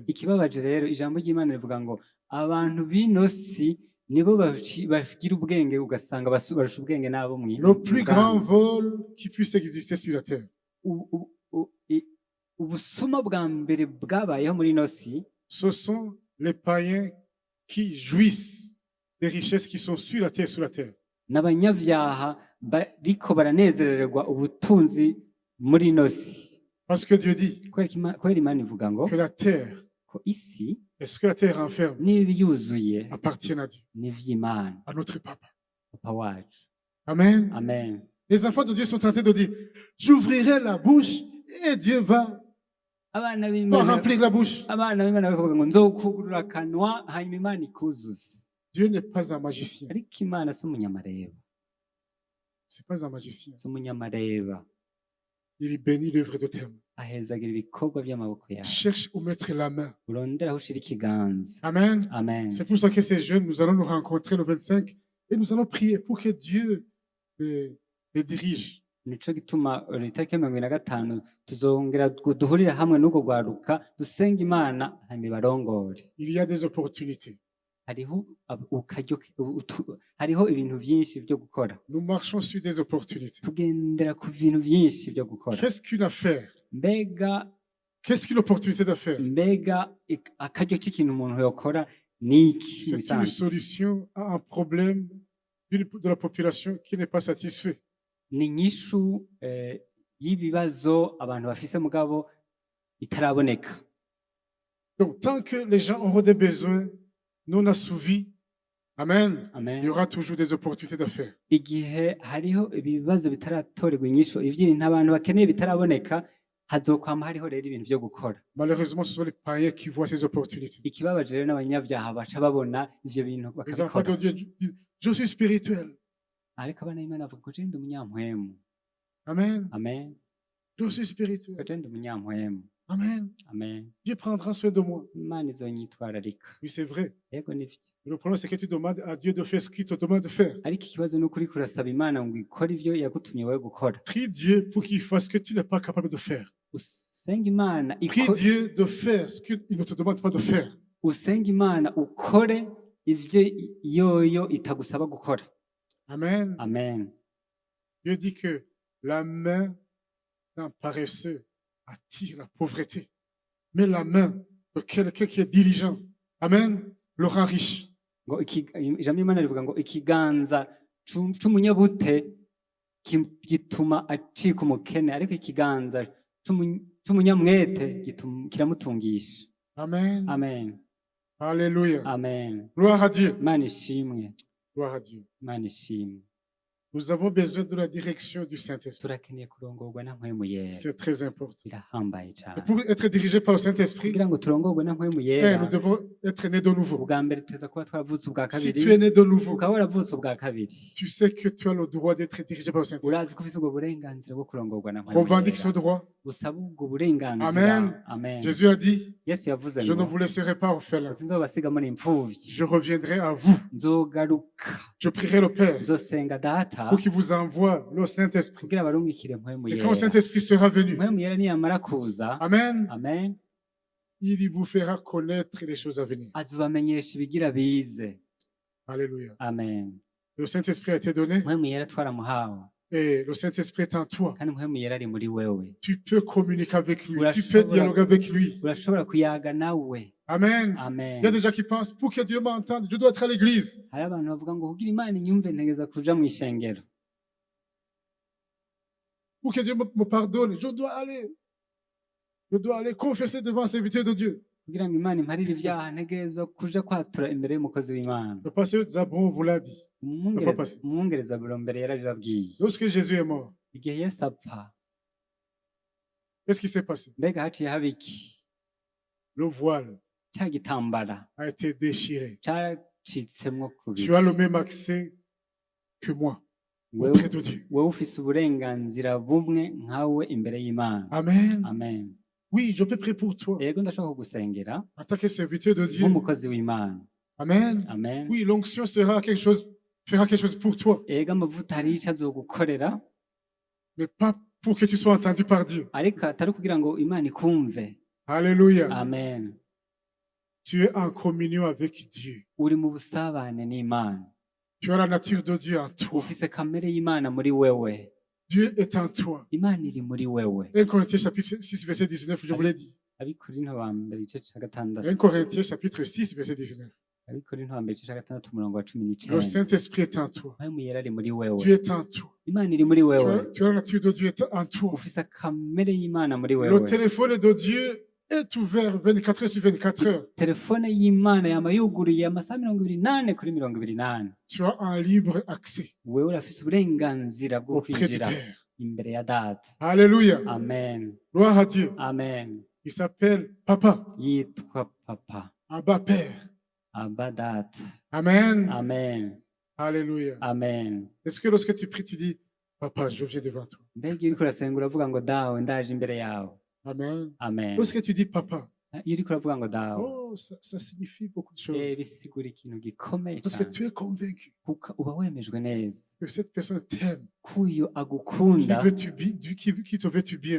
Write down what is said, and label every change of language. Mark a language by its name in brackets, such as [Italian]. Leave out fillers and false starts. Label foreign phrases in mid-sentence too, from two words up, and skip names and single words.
[Rundi] Ikibabaje rero ijambo ry'Imana rivuga ngo abantu b'ino si nibo bagira ubwenge, ugasanga barusha ubwenge n'abo [French] Le plus grand vol qui puisse exister sur la terre, [Rundi] ubusuma bwa mbere bwabayeho muri ino si [French] ce sont les païens qui jouissent des richesses qui sont sur la terre, sous la terre. [Rundi] n'abanyavyaha bariko baranezererwa ubutunzi muri ino si. [French] Parce que Dieu dit [Rundi] Kubera Imana ivuga ngo [French] que la terre [Rundi] ko isi [French] et ce que la terre renferme [Rundi] niba yuzuye [French] appartiennent à Dieu, [Rundi] n'ivy'Imana, [French] à notre papa. [Rundi] papa wacu. [French] Amen. [Rundi] Amen. [French] Les enfants de Dieu sont tentés de dire, j'ouvrirai la bouche et Dieu va [Rundi] Abana b'Imana [French] remplir la bouche. [Rundi] bakavuga ngo nzokugurura akanwa hanyuma Imana ikuzuza. [French] Dieu n'est pas un magicien. [Rundi] Ariko Imana si umunyamareba, [French] C'est pas un magicien. [Rundi] si umunyamareba. [French] Il bénit l'œuvre de tes mains. [Rundi] Ahezagira ibikorwa by'amaboko yawe. [French] Cherche où mettre la main. [Rundi] Urondera aho ushira ikiganza. [French] Amen. [Rundi] Amen. [French] C'est pour ça que ces jeunes, nous allons nous rencontrer le 25 et nous allons prier pour que Dieu les dirige. [Rundi] Nico gituma itariki ya 25 tuzongera duhurira hamwe n'uko gwaruka dusenga Imana hanyuma ibarongore. [French] Il y a des opportunités. [Rundi] Hariho ibintu vyinshi byo gukora. [French] Nous marchons sur des opportunités. [Rundi] Tugendera ku bintu vyinshi byo gukora. [French] Qu'est-ce qu'une affaire? [Rundi] Mbega [French] Qu'est-ce qu'une opportunité d'affaires? [Rundi] akaryo k'ikintu umuntu yokora niki? [French] C'est une solution à un problème de la population qui n'est pas satisfait. [Rundi] Ni inyishu y'ibibazo abantu bafise mugabo itaraboneka. [French] Donc, tant que les gens auront des besoins non assouvis, Amen, [Rundi] Amen. [French] il y aura toujours des opportunités d'affaires. [Rundi] Igihe hariho ibibazo bitaratorerwa inyishu, ivyintu abantu bakeneye bitaraboneka, hazokwama hariho rero ibintu vyo gukora. [French] Malheureusement, ce sont les païens qui voient ces opportunités. [Rundi] Ikibabaje rero n'abanyavyaha baca babona ivyo bintu [French] Les enfants de [Rundi] bakabikora. [French] Dieu disent, je suis spirituel. [Rundi] Ariko abana b'Imana bavuga ko je ndi umunyampwemu. [French] Amen. [Rundi] Amen. [French] Je suis spirituel. [Rundi] Ko je ndi umunyampwemu. [French] Amen. [Rundi] Amen. [French] Dieu prendra soin de moi. [Rundi] Imana izonyitwararika. [French] Oui, c'est vrai. [Rundi] Yego nivyo. [French] Le problème, c'est que tu demandes à Dieu de faire ce qu'il te demande de faire. [Rundi] Ariko ikibazo ni ukuri kurasaba Imana ngo ikore ivyo yagutumye wowe gukora. [French] Prie Dieu pour qu'il fasse ce que tu n'es pas capable de faire. [Rundi] Usenga Imana [French] Prie Dieu de faire ce qu'il ne te demande pas de faire. [Rundi] usenga Imana ukore ivyo yoyo itagusaba gukora. [French] Amen. [Rundi] Amen. [French] Dieu dit que la main d'un paresseux attire la pauvreté. Mais la main de quelqu'un qui est diligent, Amen, le rend riche. [Rundi] Ngo ijambo Imana rivuga ngo ikiganza c'umunyabute gituma acika umukene, ariko ikiganza c'umunyamwete kiramutungisha. [French] Amen. [Rundi] Amen. [French] Alléluia. [Rundi] Amen. [French] Gloire à Dieu. [Rundi] Imana ishimwe. [French] Gloire à Dieu. [Rundi] Imana ishimwe. [French] Nous avons besoin de la direction du Saint-Esprit. [Rundi] turakeneye kurongorwa na mpwemu yera [French] C'est très important. [Rundi] birahambaye [French] Et [Rundi] cyane [French] pour être dirigé par le Saint-Esprit, [Rundi] kugira ngo turongorwe na mpwemu yera [French] nous devons être nés de nouveau. [Rundi] ubwa mbere tuza kuba twaravutse ubwa [French] Si [Rundi] kabiri [French] tu es né de nouveau, [Rundi] ukaba waravutse ubwa kabiri [French] tu sais que tu as le droit d'être dirigé par le Saint-Esprit. [Rundi] urazi ko ufite ubwo burenganzira bwo kurongorwa na mpwemu [French] Revendique ce [Rundi] yera [French] droit. [Rundi] usaba ubwo burenganzira [French] Amen. [Rundi] amen [French] Jésus a dit, [Rundi] yesu yavuze [French] je ne [Rundi] ngo [French] vous laisserai pas orphelins. [Rundi] sinzobasiga muri imfuvyi [French] Je reviendrai à vous. [Rundi] nzogaruka [French] Je prierai le Père [Rundi] nzosenga data [French] pour qu'il vous envoie le Saint-Esprit. [Rundi] kugira barungikire mpwemu [French] Et quand [Rundi] yera [French] le Saint-Esprit sera venu, [Rundi] mpwemu yera niyamara kuza [French] Amen, [Rundi] amen [French] il vous fera connaître les choses à venir. [Rundi] azobamenyesha ibigira bize [French] Alléluia. [Rundi] amen [French] Le Saint-Esprit a été donné [Rundi] mpwemu yera twaramuhawe [French] et le Saint-Esprit est en toi. [Rundi] kandi mpwemu yera ari muri wewe [French] Tu peux communiquer avec lui. Oula, Tu peux oula. dialoguer avec lui. [Rundi] urashobora kuyaga nawe [French] Amen. [Rundi] amen [French] Il y a des gens qui pensent, pour que Dieu m'entende, je dois être à l'église. [Rundi] hari abantu bavuga ngo kugira imana inyumve ntegeza kuja mu ishengero [French] Pour que Dieu me pardonne, je dois aller. Je dois aller confesser devant les serviteurs de Dieu. [Rundi] kugira ngo imana imparire ibyaha ntegereza kuja kwatura imbere y'umukozi w'imana [French] Le pasteur Zabron vous l'a dit. [Rundi] umwongereza buro mbere yarabibabwiye [French] Lorsque Jésus est mort, [Rundi] igihe yesu apfa [French] qu'est-ce qui s'est passé? [Rundi] mbega haciye haba iki [French] Le voile [Rundi] cya gitambara [French] a été déchiré. [Rundi] cyacitsemwo kubiri [French] Tu as le même accès que moi [Rundi] Wewe- [French] auprès de Dieu. [Rundi] wowe ufise uburenganzira bumwe nkawe imbere y'imana [French] Amen. [Rundi] amen [French] Oui, je peux prier pour toi [Rundi] yego ndashobora kugusengera [French] en tant que serviteur de Dieu. [Rundi] nk'umukozi w'imana [French] Amen. [Rundi] amen [French] Oui, l'onction fera quelque chose pour toi, [Rundi] yego amavuta hari icyo azogukorera [French] mais pas pour que tu sois entendu par Dieu. [Rundi] ariko atari kugira ngo imana ikumve [French] Alléluia. [Rundi] amen [French] Tu es en communion avec Dieu. [Rundi] uri mu busabane n'imana [French] Tu as la nature de Dieu en toi. [Rundi] ufise kamere y'imana muri wewe [French] Dieu est en toi. [Rundi] imana iri muri wewe [French] 1 Corinthiens chapitre 6, verset 19, je vous l'ai dit. [Rundi] abikorinto ba mbere igice cya gatandatu [French] 1 Corinthiens chapitre 6, verset 19. [Rundi] abikorinto ba mbere igice cya gatandatu umurongo wa cumi [French] Le [Rundi] n'icyenda [French] Saint-Esprit est en toi. [Rundi] mpwemu yera ari muri wewe [French] Dieu est en toi. [Rundi] imana iri muri wewe [French] Tu as la nature de Dieu en toi. [Rundi] ufise kamere y'imana muri [French] Le [Rundi] wewe [French] téléphone de Dieu est ouvert 24 heures sur 24 heures. [Rundi] telefone y'imana yama yuguruye amasaha 28 kuri 28 [French] Tu as un libre accès [Rundi] wewe urafise uburenganzira bwo [French] auprès du [Rundi] kwinjira [French] Père. [Rundi] imbere ya data [French] Alléluia. [Rundi] amen [French] Gloire à Dieu. [Rundi] amen [French] Il s'appelle Papa, [Rundi] yitwa papa [French] Abba Père. [Rundi] aba data [French] Amen. [Rundi] amen [French] Alléluia. [Rundi] amen [French] Est-ce que lorsque tu pries, tu dis, Papa, je viens devant toi. [Rundi] mbega iyo uriko urasenga uravuga ngo dawe ndaje imbere yawe [French] Amen. [Rundi] amen [French] Lorsque tu dis Papa, [Rundi] iyo uriko uravuga ngo dawe [French] oh, ça signifie beaucoup de choses. [Rundi] bisigura ikintu gikomeye [French] Parce que [Rundi] cyane [French] tu es convaincu [Rundi] kuko uba wemejwe neza [French] que cette personne t'aime, [Rundi] ko uyu [French] qui [Rundi] agukunda [French] qui te veut du bien,